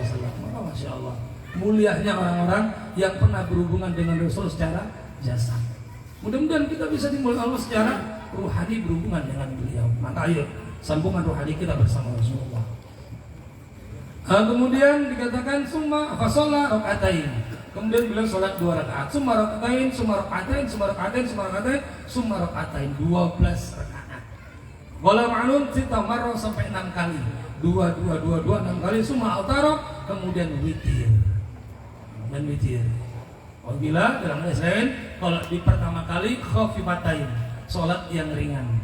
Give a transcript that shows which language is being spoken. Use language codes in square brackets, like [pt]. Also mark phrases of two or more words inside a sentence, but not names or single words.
[id] Maka [ar] ما شاء الله, [id] mulianya orang-orang yang pernah berhubungan dengan Rasul secara jasad. Mudah-mudahan kita bisa dimulai Allah secara ruhani berhubungan dengan beliau. Maka ayo sambungan ruhani kita bersama Rasulullah. [ar] Kemudian dikatakan ثم فصلى ركعتين. [id] Kemudian beliau sholat 2 rakaat. [ar] ثم ركعتين، ثم ركعتين، ثم ركعتين، ثم ركعتين، ثم ركعتين, 12 rakaat. ولا معلوم 6 مرة [id] sampai 6 kali. dua 6 kali [ar] ثم أوتر, [id] kemudian witir. Dan witir. Apabila dalam hadis lain kalau di pertama kali khafifatain, salat yang ringan.